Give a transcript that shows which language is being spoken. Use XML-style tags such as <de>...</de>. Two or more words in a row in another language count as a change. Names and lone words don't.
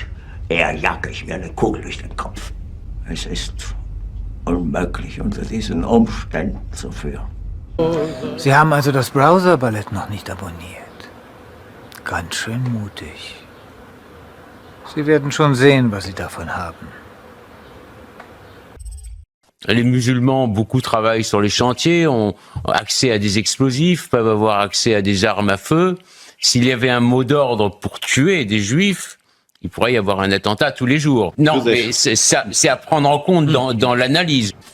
<de>Eher jage ich mir eine Kugel durch den Kopf. Es ist unmöglich unter diesen Umständen zu führen. Sie haben also das Browser-Ballett noch nicht abonniert. Ganz schön mutig. Sie werden schon sehen, was Sie davon haben.</de> <fr>Les musulmans, beaucoup travaillent sur les chantiers, ont accès à des explosifs, peuvent avoir accès à des armes à feu. S'il y avait un mot d'ordre pour tuer des juifs, il pourrait y avoir un attentat tous les jours. Non, mais c'est à prendre en compte dans l'analyse.</fr>